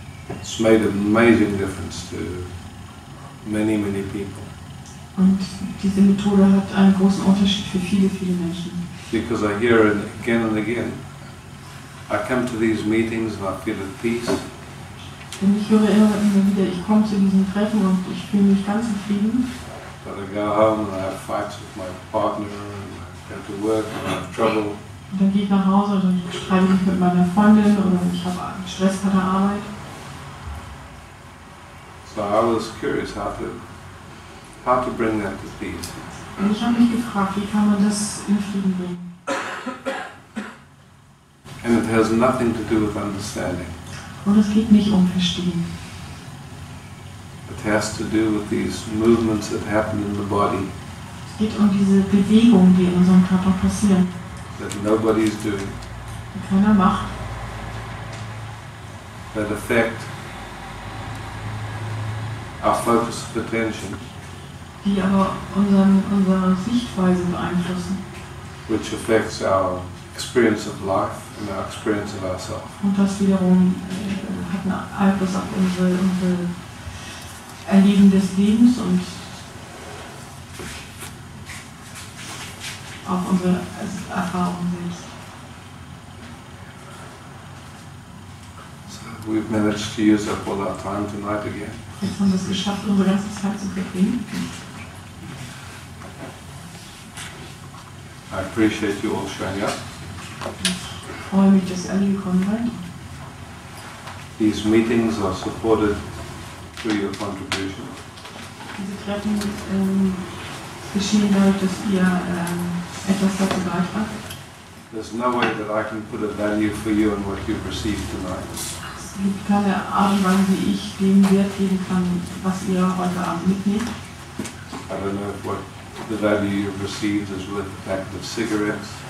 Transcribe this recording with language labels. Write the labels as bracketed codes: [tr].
[en] It's made an amazing difference to many, many people. [de] Und diese Methode hat einen großen Unterschied für viele, viele Menschen. [en] Because I hear it again and again. I come to these meetings and I feel at peace. [de] Denn ich höre immer wieder, ich komme zu diesen Treffen und ich fühle mich ganz im Frieden. [en] But I go home and I have fights with my partner and I go to work and I have trouble. [de] Und dann gehe ich nach Hause und dann streite ich mich mit meiner Freundin oder ich habe Stress bei der Arbeit. [en] So I was curious how to bring that to peace. [de] Und ich habe mich gefragt, wie kann man das in Frieden bringen? [en] And it has nothing to do with understanding. [de] Und es geht nicht um Verstehen. [en] It has to do with these movements that happen in the body [de] Es geht um diese Bewegungen, die in unserem Körper passieren, [en] that nobody is doing, [de] die keiner macht, [en] that affect our focus of attention, [de] die aber unsere Sichtweise beeinflussen. [en] which affects our experience of life and our experience of ourselves. [de] Und das wiederum hat einen Einfluss auf unsere Erleben des Lebens und auf unsere Erfahrungen selbst. [en] So we've managed to use up all our time tonight again. [de] Jetzt haben wir es geschafft, unsere ganze Zeit zu verbringen. [en] I appreciate you all showing up. [de] Ich freue mich, dass ihr alle gekommen seid. [en] These meetings are supported through your contribution. [de] Diese Treffen geschehen dadurch, dass ihr etwas dazu beitragt. [en] There's no way that I can put a value for you on what you've received tonight. [de] Es gibt keine Art und Weise, wie ich dem Wert geben kann, was ihr heute Abend mitnehmt. [en] I don't know if what the value you've received is worth a packet of cigarettes,